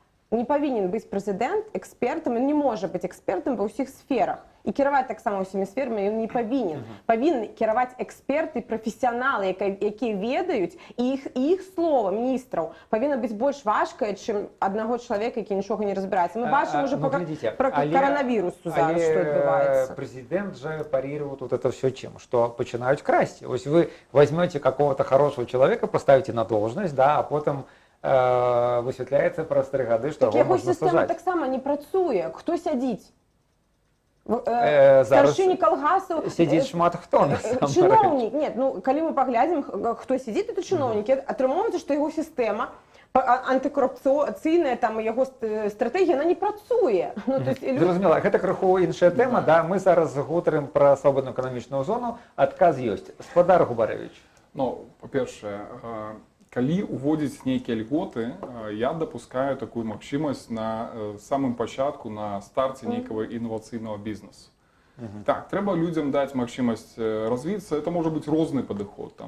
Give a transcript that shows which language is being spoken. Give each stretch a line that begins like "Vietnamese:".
Belarusian: Не павінен быць прэзідэнт экспертам, ён не можа быць экспертам ва ўсіх сферах. І кіраваць таксама ўсімі сферамі ён не павінен. Павінны кіраваць эксперты, прафесіяналы, якія ведаюць, і іх слова міністраў павінна быць больш важкае, чым аднаго чалавека, які нічога не разбіраецца. Мы бачым уже про коронавірусу зараз, што адбываецца.
Russian: Президент же парировал вот это все чем? Что начинают красть. То есть вы возьмете какого-то хорошего человека, поставите на должность, да, а потом
Belarusian: высвятляецца праз 3 гады, што яго можна сажаць. Сістэма таксама не працуе. Хто сядзіць? Старшыні калгасаў... Сядзіць шмат хто, насамрэч. Чыноўнік. Нет, ну, калі мы паглядзім, хто сядзіць, это чыноўнікі. Атрымоўваецца, што яго сістэма антыкарупцыйная, там, яго стратэгія, она не працуе. Зразумела, гэта крыху іншая тэма, да? Мы зараз гутарым пра свабодную эканамічную зону. Адказ ёсць. Спадар Губарэвіч. Ну, па-першае, калі уводзіць нейкія льготы, я дапускаю такую магчымасць на самым пачатку, на старце нейкага інавацыйнага бізнесу. Так, трэба людзям даць магчымасць развіцца. Это можа быць розны падыход.